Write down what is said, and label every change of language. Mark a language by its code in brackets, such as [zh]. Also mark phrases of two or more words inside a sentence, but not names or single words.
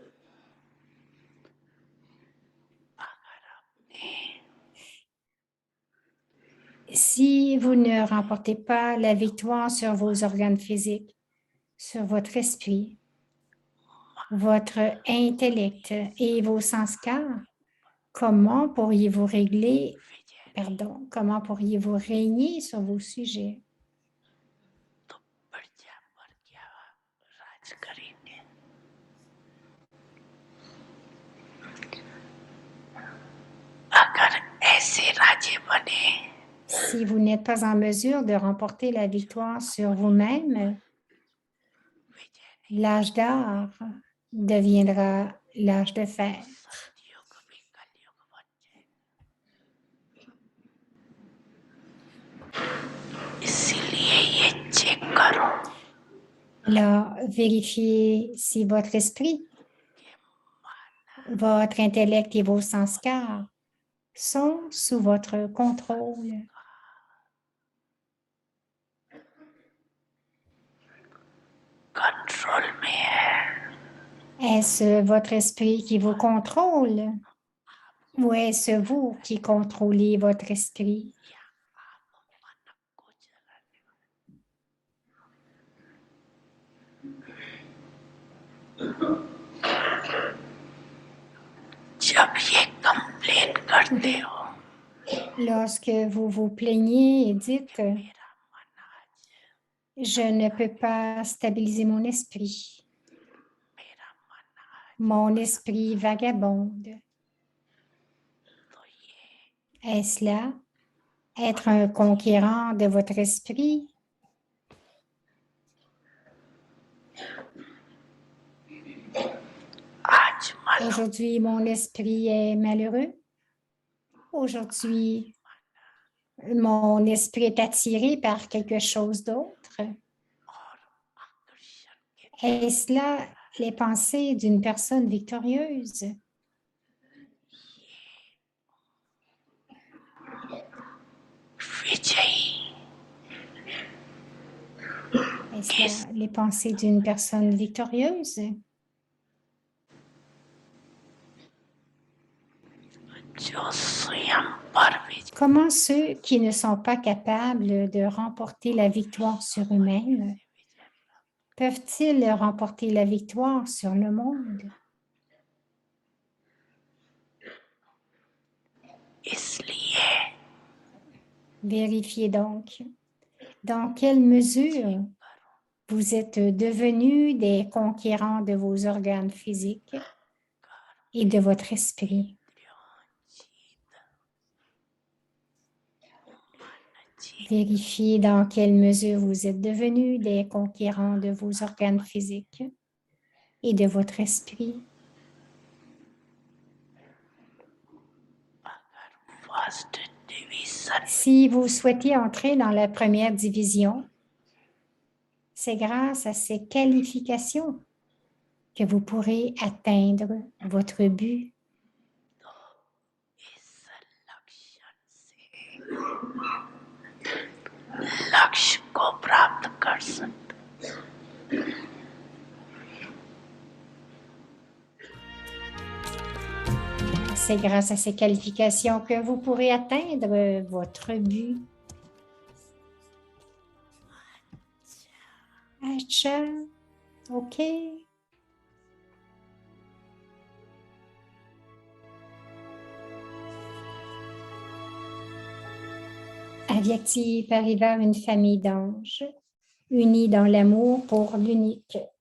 [fr] Si vous ne remportez pas la victoire sur vos organes physiques, sur votre esprit, votre intellect et vos sanskars, comment pourriez-vous comment pourriez-vous régner sur vos sujets? [hi] तो प्रजा पर क्या राज करेंगे अगर ऐसे राजे बने [fr] Si vous n'êtes pas en mesure de remporter la victoire sur vous-même, l'âge d'or deviendra l'âge de fer. [hi] सतयुग भी कलयुग बन जाए इसीलिए ये चेक करो [fr] Alors, vérifiez si votre esprit, votre intellect et vos sanskars sont sous votre contrôle. [hi] कंट्रोल में है [fr] Est-ce votre esprit qui vous contrôle ou est-ce vous qui contrôlez votre esprit? [hi] जब ये कंप्लेन करते हो [fr] Lorsque vous vous plaignez et dites [hi] मेरा मन आज [fr] « Je ne peux pas stabiliser mon esprit, [hi] मेरा मन आज [fr] mon esprit vagabonde. [hi] तो ये » [fr] Est-ce là être un conquérant de votre esprit? [hi] आज मन [fr] Aujourd'hui, mon esprit est malheureux. Aujourd'hui, mon esprit est attiré par quelque chose d'autre. [hi] और आकर्षण के [fr] Est-ce là les pensées d'une personne victorieuse? [hi] विजयी [fr] Est-ce là les pensées d'une personne victorieuse? [hi] जो स्वयं पर विजय [fr] Comment ceux qui ne sont pas capables de remporter la victoire sur eux-mêmes peuvent-ils remporter la victoire sur le monde? [hi] इसलिए [fr] Vérifiez donc dans quelle mesure vous êtes devenus des conquérants de vos organes physiques et de votre esprit. Vérifiez dans quelle mesure vous êtes devenus des conquérants de vos organes physiques et de votre esprit. [en] first division [fr] Si vous souhaitez entrer dans la première division, c'est grâce à ces qualifications que vous pourrez atteindre votre but. [hi] इस लक्षण से लक्ष्य को प्राप्त कर सकते [fr] C'est grâce à ces qualifications que vous pourrez atteindre votre but. [hi] Acha, OK. [fr] Avyakti Parivar, une famille d'anges, unis dans l'amour pour l'unique.